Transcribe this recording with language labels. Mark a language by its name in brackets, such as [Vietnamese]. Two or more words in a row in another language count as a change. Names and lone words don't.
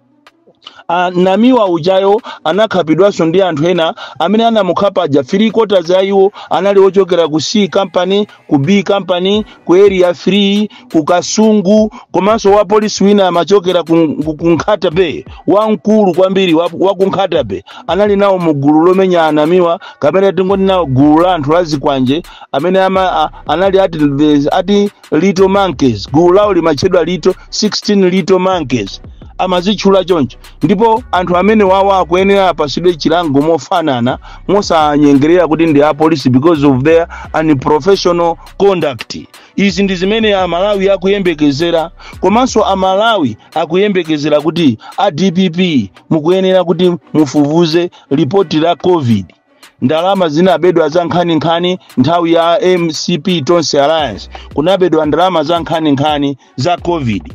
[Nyanja] Namiwa ujayo anakhapidwaso ndi anthu ena amene anamukhapa aja 3/4 za iwo anali ochokera ku C company, ku B company, ku area 3, ku Kasungu, komanso wa police wina amachokera ku Nkhatabe, wankulu kwambiri wa ku Nkhatabe anali nawo mugulu lomenya anamiwa, kapena tingoti nawo gulu la anthu azikwanje amene anali ati [English] little monkeys. [Nyanja] Gulu lawo limachedwa 16 [English] little monkeys. [Nyanja] Amazichula choncho, ndipo anthu amene wawa akuyenera apasidwe chilango mofanana, mosanyengerera kuti ndi apolisi [English] because of their unprofessional conduct. [Nyanja] Izi ndi zimene Amalawi akuyembekezera, komanso Amalawi akuyembekezera kuti a DPP mukuyenera kuti mufufuze ripoti la COVID. ndalama zinabedwa za nkhani nthawi ya MCP Tonse Alliance, kunabedwa ndalama za nkhani za COVID.